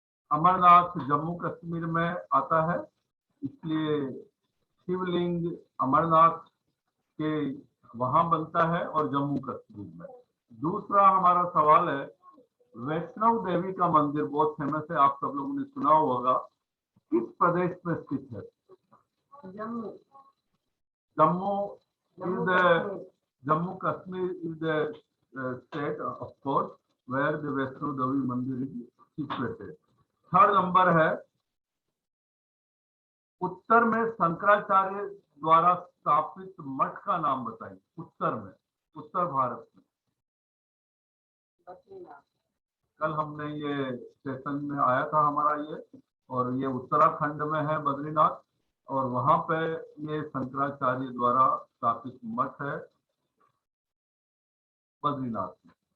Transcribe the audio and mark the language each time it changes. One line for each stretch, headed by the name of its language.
Hindi: अमरनाथ जम्मू कश्मीर में आता है, इसलिए शिवलिंग अमरनाथ के वहां बनता है और जम्मू कश्मीर में। दूसरा हमारा सवाल है, वैष्णव देवी का मंदिर बहुत फेमस है, आप सब लोगों ने सुना होगा, किस प्रदेश में स्थित है।
English: Jammu is the Jammu Kashmir is the state of course where the Vaishno Devi Mandir is situated.
Hindi: Third number है, उत्तर में शंकराचार्य द्वारा स्थापित मठ का नाम बताइए। उत्तर में, उत्तर भारत में। कल हमने ये सेशन में आया था हमारा ये, और ये उत्तराखंड में है बद्रीनाथ, और वहां पे ये शंकराचार्य द्वारा स्थापित मठ है बद्रीनाथ में।